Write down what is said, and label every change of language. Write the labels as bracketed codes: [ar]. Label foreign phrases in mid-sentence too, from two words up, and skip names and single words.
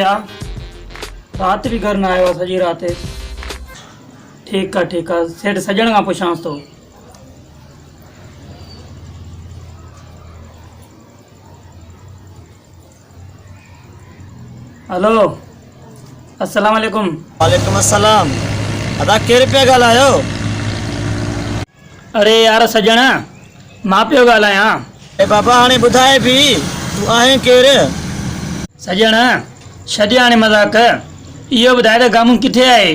[sd] आ रात भी घर ना आयो सजी रात [hi] ठीक है [sd] सेठ सजण का पुछांस तो हेलो [ar] السلام عليكم وعليكم السلام [sd] अदा केर पे ॻाल्हायो अरे यार सजण मां पियो ॻाल्हायां ए बाबा हाणे ॿुधाए बि तूं आहे केर सजण छॾे हाणे मज़ाक इहो ॿुधाए त गामू किथे आहे